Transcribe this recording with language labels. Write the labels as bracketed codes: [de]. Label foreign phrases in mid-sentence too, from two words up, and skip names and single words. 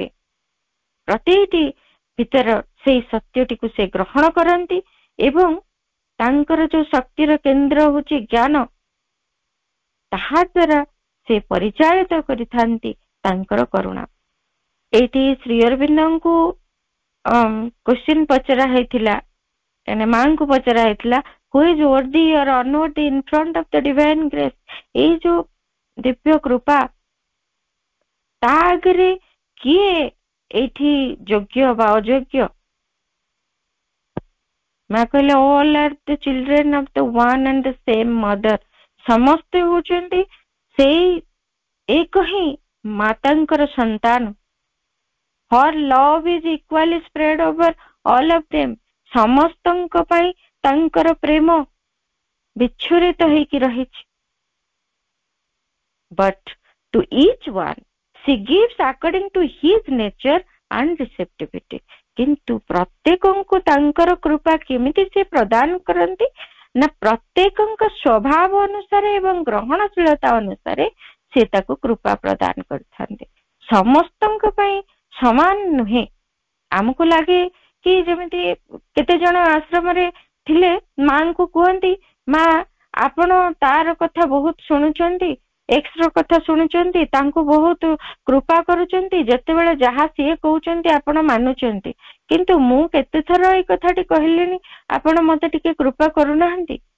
[or] ପ୍ରତିଟି ଭିତର ସେଇ ସତ୍ୟଟିକୁ ସେ ଗ୍ରହଣ କରନ୍ତି ଏବଂ ତାଙ୍କର ଯୋଉ ଶକ୍ତିର କେନ୍ଦ୍ର ହଉଛି ଜ୍ଞାନ, ତାହା ଦ୍ୱାରା ସେ ପରିଚାଳିତ କରିଥାନ୍ତି ତାଙ୍କର କରୁଣା। ଏଇଠି ଶ୍ରୀ ଅରବିନ୍ଦଙ୍କୁ କ୍ୱେଶ୍ଚିନ୍ ପଚରା ହେଇଥିଲା, ମାଙ୍କୁ ପଚରା ହେଇଥିଲା, [en] who is worthy or unworthy in front of the divine grace. [or] ଏଇ ଯୋଉ ଦିବ୍ୟ କୃପା, ତା ଆଗରେ କିଏ ଏଇଠି ଯୋଗ୍ୟ ବା ଅଯୋଗ୍ୟ? ମା କହିଲେ [en] all are the children of the one and the same mother। [or] ସମସ୍ତେ ହଉଛନ୍ତି ସେଇ ଏକ ହିଁ ମାତାଙ୍କର ସନ୍ତାନ। [en] her love is equally spread over all of them। [or] ସମସ୍ତଙ୍କ ପାଇଁ ତାଙ୍କର ପ୍ରେମ ବିଚ୍ଛୁରିତ ହେଇକି ରହିଛି। [en] but to each one she gives according to his nature and receptivity। [or] କିନ୍ତୁ ପ୍ରତ୍ୟେକଙ୍କୁ ତାଙ୍କର କୃପା କେମିତି ସେ ପ୍ରଦାନ କରନ୍ତି ନା ପ୍ରତ୍ୟେକଙ୍କ ସ୍ୱଭାବ ଅନୁସାରେ ଏବଂ ଗ୍ରହଣଶୀଳତା ଅନୁସାରେ ସେ ତାକୁ କୃପା ପ୍ରଦାନ କରିଥାନ୍ତି। ସମସ୍ତଙ୍କ ପାଇଁ ସମାନ ନୁହେଁ। ଆମକୁ ଲାଗେ କି ଯେମିତି କେତେ ଜଣ ଆଶ୍ରମରେ ଥିଲେ ମାଙ୍କୁ କୁହନ୍ତି, ମା ଆପଣ ତାର କଥା ବହୁତ ଶୁଣୁଛନ୍ତି, ଏକ୍ସ ର କଥା ଶୁଣୁଛନ୍ତି, ତାଙ୍କୁ ବହୁତ କୃପା କରୁଛନ୍ତି, ଯେତେବେଳେ ଯାହା ସିଏ କହୁଛନ୍ତି ଆପଣ ମାନୁଛନ୍ତି, କିନ୍ତୁ ମୁଁ କେତେଥର ଏଇ କଥାଟି କହିଲିଣି, ଆପଣ ମତେ ଟିକେ କୃପା କରୁନାହାନ୍ତି।